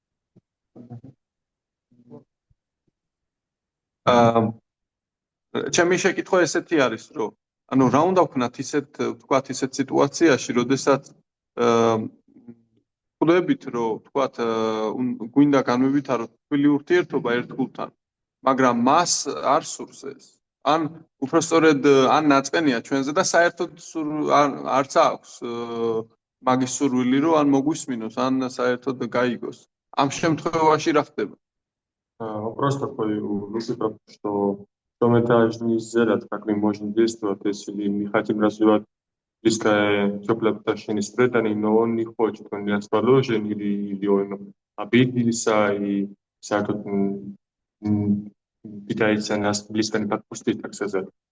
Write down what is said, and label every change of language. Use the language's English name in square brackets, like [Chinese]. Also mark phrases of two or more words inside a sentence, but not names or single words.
[Georgian] ჩემი შეკითხვა ესეთი არის, რომ ანუ რა უნდა ვქნათ თქვათ ისეთ სიტუაციაში, როდესაც ხვდებით, რომ თქვათ გვინდა განვივითაროთ თბილი ურთიერთობა ერთგულთან, მაგრამ მას არ სურს ეს. ან უпростоრედ ან ნაწყენია ჩვენზე და საერთოდ არც აქვს მაგის სურვილი, რომ ან მოგვისმინოს, ან საერთოდ გაიგოს. Ამ შემთხვევაში რა ხდება? [Russian] Просто мысль про то, что это не сделать, как мы можем действовать, если мы хотим развивать близкое, теплое отношение с преданным, но он не хочет, он не расположен, или он обиделся, и пытается нас близко не подпустить, так сказать.